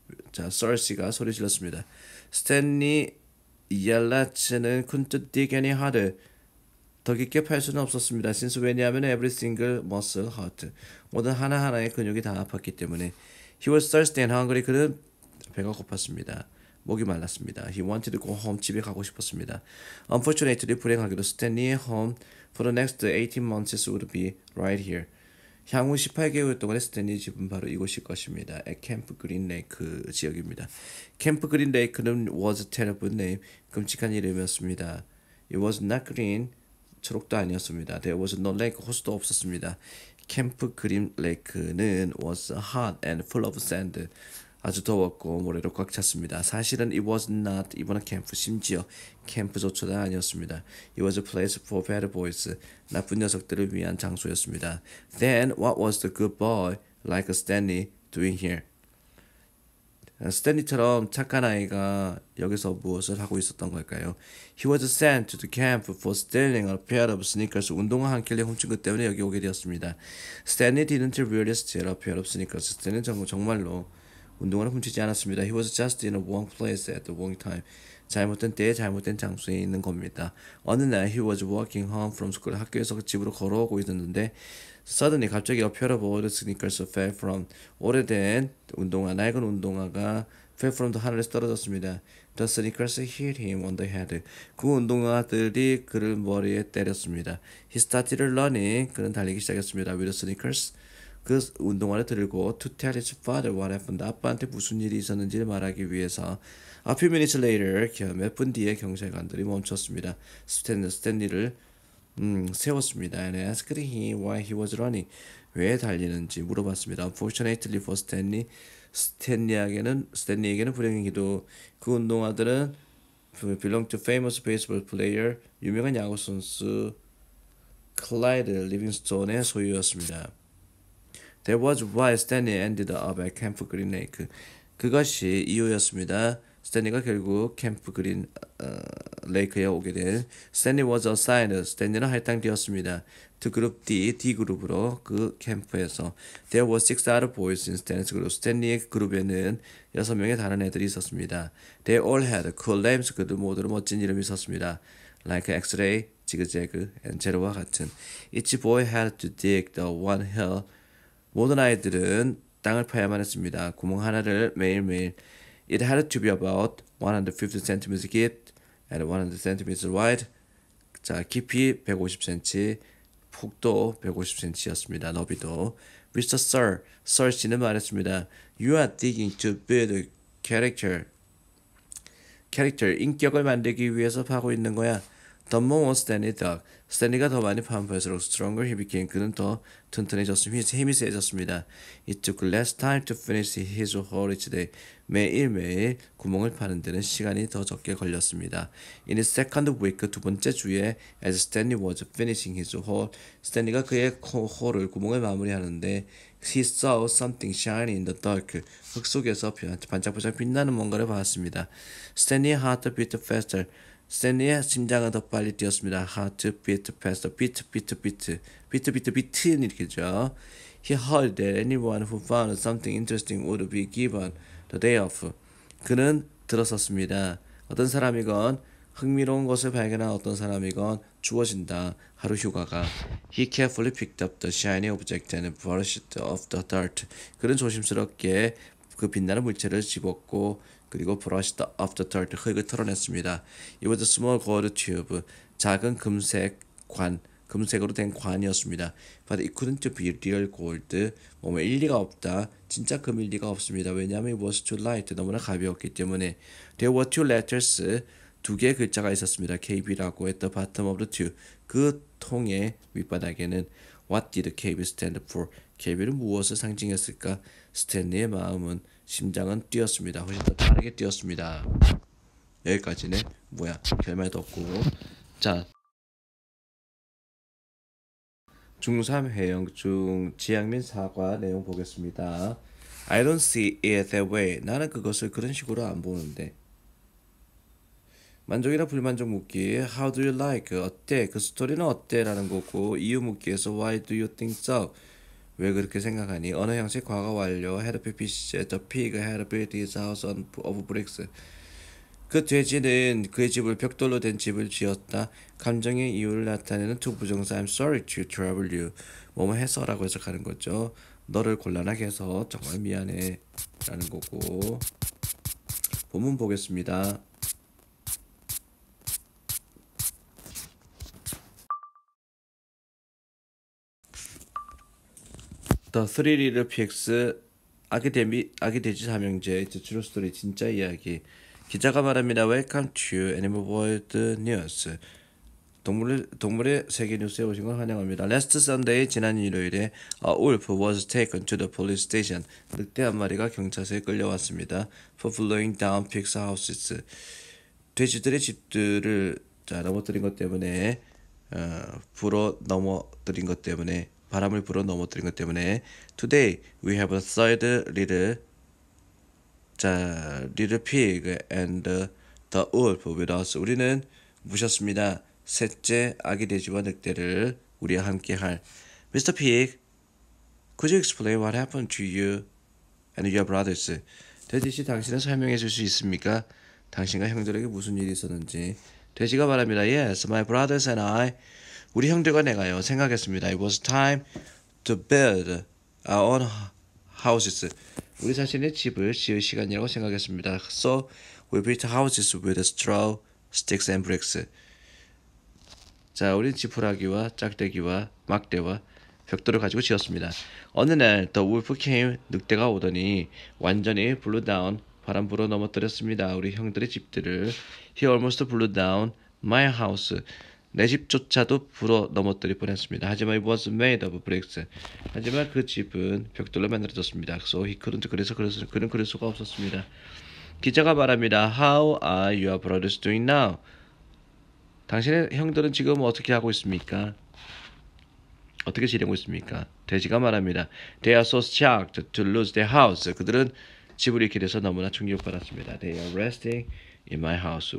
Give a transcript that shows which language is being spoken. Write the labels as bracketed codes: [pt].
[ko] 자, Sir 씨가 소리 질렀습니다. [en] 스탠리 얄라츠는 couldn't dig any harder. [ko] 더 깊게 팔 수는 없었습니다. [en] Since 왜냐하면 every single muscle hurt. [ko] 모든 하나하나의 근육이 다 아팠기 때문에. [en] He was thirsty and hungry. [ko] 그는 배가 고팠습니다. 목이 말랐습니다. [en] He wanted to go home. [ko] 집에 가고 싶었습니다. [en] Unfortunately, [ko] 불행하게도 스탠리의 [en] home for the next 18 months would be right here. [ko] 향후 18개월 동안의 스탠리 집은 바로 이곳일 것입니다. [en] at Camp Green Lake 지역입니다. 캠프 그린 레이크는 was a terrible name. [ko] 끔찍한 이름이었습니다. [en] It was not green. [ko] 초록도 아니었습니다. [en] There was no lake. [ko] 호수도 없었습니다. [en] 캠프 그린 레이크는 was hot and full of sand. [ko] 아주 더웠고 모래로 꽉 찼습니다. [en] 사실은 it was not even a camp. [ko] 심지어 캠프조차도 아니었습니다. [en] It was a place for bad boys. [ko] 나쁜 녀석들을 위한 장소였습니다. [en] Then what was the good boy like Stanley doing here? [ko] 스탠리처럼 착한 아이가 여기서 무엇을 하고 있었던 걸까요? [en] He was sent to the camp for stealing a pair of sneakers. [ko] 운동화 한 켤레 훔친 것 때문에 여기 오게 되었습니다. [en] Stanley didn't really steal a pair of sneakers. [ko] 스탠리는 정말로 운동화를 훔치지 않았습니다. [en] He was just in a wrong place at the wrong time. [ko] 잘못된 때에 잘못된 장소에 있는 겁니다. 어느 날 [en] he was walking home from school. [ko] 학교에서 집으로 걸어오고 있었는데 [en] suddenly [ko] 갑자기 [en] a pair of old sneakers fell from. [ko] 오래된 운동화, 낡은 운동화가 [en] fell from the [ko] 하늘에서 떨어졌습니다. [en] The sneakers hit him on the head. [ko] 그 운동화들이 그를 머리에 때렸습니다. [en] He started running. [ko] 그는 달리기 시작했습니다. [en] With the sneakers. [ko] 그 운동화를 들고 [en] to tell his father what happened. [ko] 아빠한테 무슨 일이 있었는지를 말하기 위해서. [en] A few minutes later, [ko] 몇 분 뒤에 경찰관들이 멈췄습니다. 스탠리를 세웠습니다. [en] And asked him why he was running. [ko] 왜 달리는지 물어봤습니다. [en] Unfortunately for Stanley, [ko] 스탠리에게는 불행히도 그 운동화들은 [en] belong to famous baseball player, [ko] 유명한 야구 선수 클라이드 리빙스톤의 소유였습니다. [en] That was why Stanley ended up at Camp Green Lake. [ko] 그것이 이유였습니다. 스탠리가 결국 캠프 그린 레이크에 오게 된. [en] Stanley was assigned. [ko] 스탠리는 할당되었습니다. [en] To group D [ko] 그룹으로 그 캠프에서. [en] There were 6 other boys in Stanley's group. [ko] 스탠리의 그룹에는 6명의 다른 애들이 있었습니다. [en] They all had cool names. [ko] 그들 모두 멋진 이름이 있었습니다. [en] Like X-ray, [ko] 지그재그, and 제로와 같은. [en] Each boy had to dig the one hill. [ko] 모든 아이들은 땅을 파야만 했습니다. 구멍 하나를 매일매일. [en] It had to be about 150 cm deep and 100 cm wide. [ko] 자, 깊이 150cm, 폭도 150cm였습니다. 너비도. Mr. Sir 씨는 말했습니다. [en] You are digging to build character. [ko] 인격을 만들기 위해서 파고 있는 거야. [en] The more Stanley dug. [ko] 스탠리가 더 많이 파면할수록 [en] stronger he became. [ko] 그는 더 튼튼해졌습니다. 힘이 세졌습니다. [en] It took less time to finish his hole each day. [ko] 매일매일 구멍을 파는 데는 시간이 더 적게 걸렸습니다. [en] In his second week, [ko] 두 번째 주에 [en] as Stanley was finishing his hole, [ko] 스탠리가 그의 홀을 구멍을 마무리하는데 [en] he saw something shiny in the dark. [ko] 흙 속에서 반짝반짝 빛나는 뭔가를 봤습니다. [en] Stanley's heart beat faster. [ko] 스탠리의 심장은 더 빨리 뛰었습니다. [en] Heart beat faster. [ko] 비트는 이렇게죠. [en] He heard that anyone who found something interesting would be given the day off. [ko] 그는 들었었습니다. 어떤 사람이건 흥미로운 것을 발견한 어떤 사람이건 주어진다. 하루 휴가가. [en] He carefully picked up the shiny object and brushed off the dirt. [ko] 그는 조심스럽게 그 빛나는 물체를 집었고 그리고 [en] brushed off the dirt. [ko] 흙을 털어냈습니다. [en] It was a small gold tube. [ko] 작은 금색으로 된 관이었습니다. [en] But it couldn't be real gold. [ko] 몸에 일리가 없다. 진짜 금일 리가 없습니다. [en] 왜냐하면 it was too light. [ko] 너무나 가벼웠기 때문에. [en] There were two letters. [ko] 두 개의 글자가 있었습니다. [en] KB라고 at the bottom of the tube. [ko] 그 통의 밑바닥에는 [en] What did KB stand for? [ko] KB는 무엇을 상징했을까? 스탠리의 마음은 심장은 뛰었습니다. 훨씬 더 빠르게 뛰었습니다. 여기까지네. 뭐야? 결말도 없고. 자. 중3 해영 중 지향민 사과 내용 보겠습니다. [en] I don't see it that way. [ko] 나는 그것을 그런 식으로 안 보는데. 만족이나 불만족 묻기. [en] How do you like? [ko] 어때? 그 스토리는 어때? 라는 거고 이유 묻기에서 [en] Why do you think so? [ko] 왜 그렇게 생각하니? 언어 형식 과거 완료. [en] Had pieces. The pig had built his house of bricks. [ko] 그 돼지는 그의 집을 벽돌로 된 집을 지었다. 감정의 이유를 나타내는 투부정사 [en] I'm sorry to trouble you. [ko] 뭐뭐 해서라고 해석하는 거죠. 너를 곤란하게 해서 정말 미안해 라는 거고. 본문 보겠습니다. [en] The Three Little Pigs. [ko] 아기 돼지 삼형제. [en] True Story. [ko] 진짜 이야기. 기자가 말합니다. [en] Welcome to Animal World News. [ko] 동물의 세계 뉴스에 오신 걸 환영합니다. [en] Last Sunday, [ko] 지난 일요일에 [en] a wolf was taken to the police station. [ko] 늑대 한 마리가 경찰서에 끌려왔습니다. [en] For blowing down pigs' houses. [ko] 돼지들의 집들을 넘어뜨린 것 때문에 [en] 바람을 불어 넘어뜨린 것 때문에 Today we have a third little pig and the wolf with us. [ko] 우리는 모셨습니다. 셋째 아기 돼지와 늑대를 우리와 함께할. [en] Mr. Pig, could you explain what happened to you and your brothers? [ko] 돼지씨, 당신은 설명해 줄 수 있습니까? 당신과 형들에게 무슨 일이 있었는지. 돼지가 말합니다. [en] Yes, my brothers and I. [ko] 우리 형들과 내가요. 생각했습니다. [en] It was time to build our own houses. [ko] 우리 자신의 집을 지을 시간이라고 생각했습니다. [en] So we built houses with straw, sticks and bricks. [ko] 자, 우린 지푸라기와 짝대기와 막대와 벽돌을 가지고 지었습니다. 어느 날 [en] the wolf came. [ko] 늑대가 오더니 완전히 [en] blew down. [ko] 바람 불어 넘어뜨렸습니다. 우리 형들의 집들을. [en] He almost blew down my house. [ko] 내 집조차도 불어 넘어뜨릴 뻔했습니다. 하지만 [en] it was made of bricks. [ko] 하지만 그 집은 벽돌로 만들어졌습니다. [en] So he couldn't. [ko] 그래서 그는 그럴 수가 없었습니다. 기자가 말합니다. [en] How are your brothers doing now? [ko] 당신의 형들은 지금 어떻게 하고 있습니까? 어떻게 지내고 있습니까? 돼지가 말합니다. [en] They are so shocked to lose their house. [ko] 그들은 집을 잃게 돼서 너무나 충격받았습니다. [en] They are resting in my house.